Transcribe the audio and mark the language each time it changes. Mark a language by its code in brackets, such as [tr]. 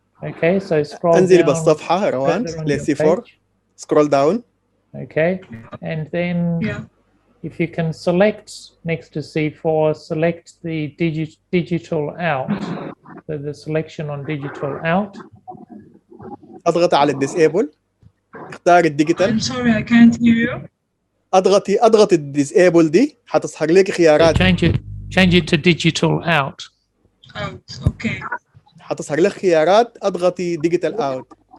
[en] Okay, so scroll [ar] انزلي [en] down [ar] بالصفحة روان [en] further on [ar] ل [en] your C4 page. scroll down. Okay, and then Yeah. if you can select next to C4, select the digital out. So the selection on digital out. [ar] اضغطي على الديسيبل، اختاري الديجيتال. [en] I'm sorry, I can't hear you. [ar] اضغطي الديسيبل دي حتظهر لك [en] So [ar] خيارات. [en] change it to digital out. Out. Okay. [ar] حتظهر لك خيارات، اضغطي ديجيتال اوت.